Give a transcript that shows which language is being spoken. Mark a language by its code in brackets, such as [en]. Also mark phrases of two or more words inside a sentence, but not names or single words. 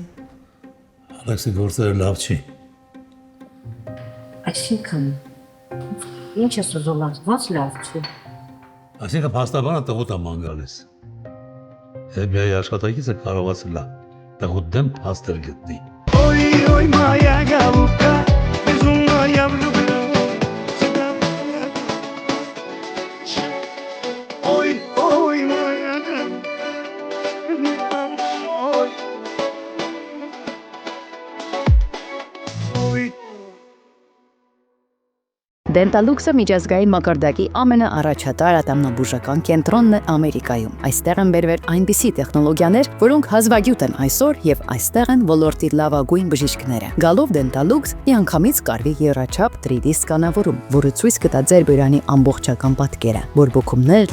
[hy] Ալեքսի գործերը լավ չի։ Այսինքն, ինչ ես ուզում ոնց լավ չի։ Այսինքն փաստաբանը տղուտ է ման գալիս։ FBI աշխատակիցը կարողացել է տղուտ դեմ փաստեր գտնի։ [ru] Ой, моя голубка, безумная влюбленность. Ой, моя [hy] Դենտալուքսը միջազգային մակարդակի ամենաառաջատար ատամնաբուժական կենտրոնն է Ամերիկայում։ Այստեղ են բերվել այնպիսի տեխնոլոգիաներ, որոնք հազվագյուտ են այսօր եւ այստեղ են ոլորտի լավագույն բժիշկները։ Գալով Դենտալուքս միանգամից կարվի եռաչափ 3D սկանավորում, որը ցույց կտա ձեր բյուրանի ամբողջական պատկերը, բորբոքումներ,